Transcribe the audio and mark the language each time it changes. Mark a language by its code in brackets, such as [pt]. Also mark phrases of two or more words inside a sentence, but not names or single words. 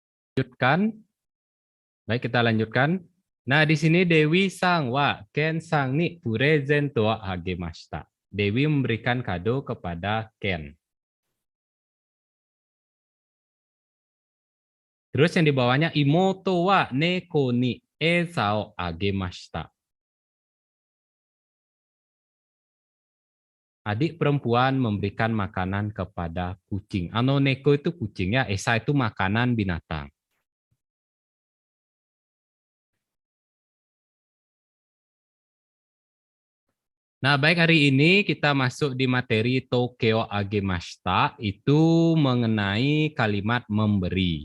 [id] Lanjutkan. Baik, kita lanjutkan. Nah, di sini [ja] デウィさんはケンさんにプレゼントはあげました. [id] Dewi memberikan kado kepada Ken. Terus yang di bawahnya [ja] 妹は猫に餌をあげました. [id] Adik perempuan memberikan makanan kepada kucing. [ja] あの猫 [id] itu kucing ya, esa itu makanan binatang. Nah, baik, hari ini kita masuk di materi [ja] 東京あげました, [id] itu mengenai kalimat memberi.